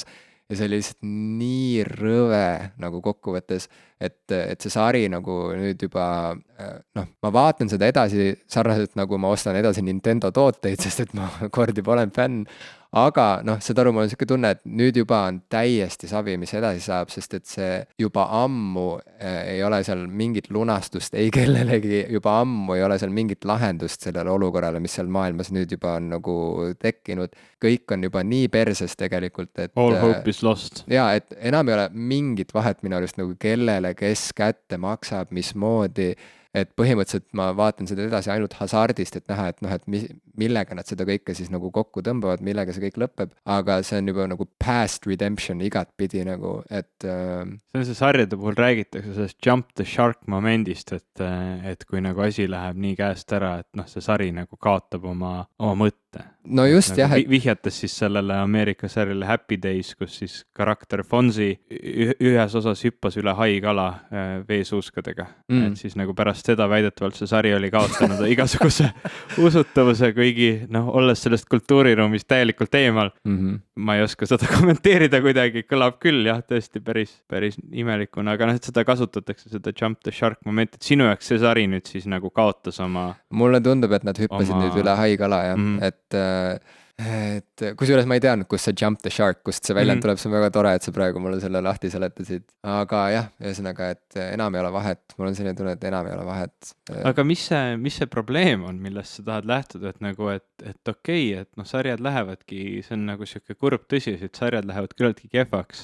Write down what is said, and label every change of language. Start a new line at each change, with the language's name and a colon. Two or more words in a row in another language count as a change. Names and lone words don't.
Estonian: Ja see oli lihtsalt nii rõve nagu kokkuvõttes, et see sari nagu nüüd juba, ma vaatan seda edasi sarnaselt nagu ma ostan edasi Nintendo tooteid, sest et ma kord juba olen fänn, aga seda aru, mul on siuke tunne, et nüüd juba on täiesti savi, mis edasi saab, sest et see juba ammu ei ole seal mingit lunastust, ei kellelegi, juba ammu ei ole seal mingit lahendust sellele olukorrale, mis seal maailmas nüüd juba on nagu tekkinud. Kõik on juba nii perses tegelikult, et
English: all hope is lost.
Estonian: Jaa, et enam ei ole mingit vahet minu arust nagu kellele, kes kätte maksab, mismoodi, et põhimõtteliselt ma vaatan seda edasi ainult hasardist, et näha, et millega nad seda kõike siis nagu kokku tõmbavad, millega see kõik lõpeb, aga see on juba nagu
English: past redemption
Estonian: igat pidi nagu, et see on see sarjade puhul räägitakse sellest
English: jump the shark
Estonian: momendist, et kui nagu asi läheb nii käest ära, et see sari nagu kaotab oma mõtte. No just nagu jah, et vihjates siis sellele Ameerika sarjale Happy Days, kus siis karakter Fonzie ühes osas hüppas üle haikala veesuuskadega. Et siis nagu pärast seda väidetavalt see sari oli kaotanud igasuguse usutavuse, kuigi olles sellest kultuuriruumist täielikult eemal. Ma ei oska seda kommenteerida kuidagi, kõlab küll jah, tõesti päris imelikuna, aga seda kasutatakse, seda
English: jump the shark moment,
Estonian: et sinu jaoks see sari nüüd siis nagu kaotas oma. Mulle tundub, et nad hüppasid nüüd üle haikala ja et kusjuures ma ei teadnud, kus see
English: jump the shark,
Estonian: kust see väljend tuleb, see on väga tore, et sa praegu mulle selle lahti seletasid. Aga jah, ühesõnaga, et enam ei ole vahet, mul on selline tunne, et enam ei ole vahet. Aga mis see probleem on, millest sa tahad lähtuda, et nagu, et okei, et sarjad lähevadki, see on nagu siuke kurb tõsiasi, et sarjad lähevad küllaltki kehvaks.